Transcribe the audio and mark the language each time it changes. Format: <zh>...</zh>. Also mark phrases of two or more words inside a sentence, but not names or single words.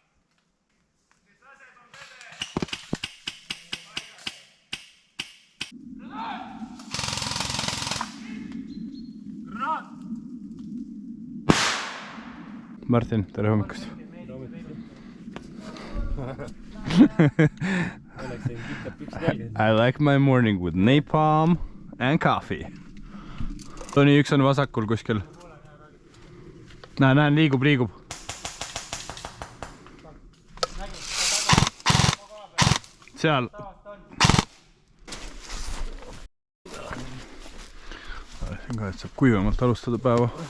<et>Martin, tere hommikust.</et> <en>I like my morning with napalm and coffee.</en> <et>Toni, üks on vasakul kuskil. Näen, liigub. Seal. Siin ka, et saab kuivamalt alustada päeva.</et>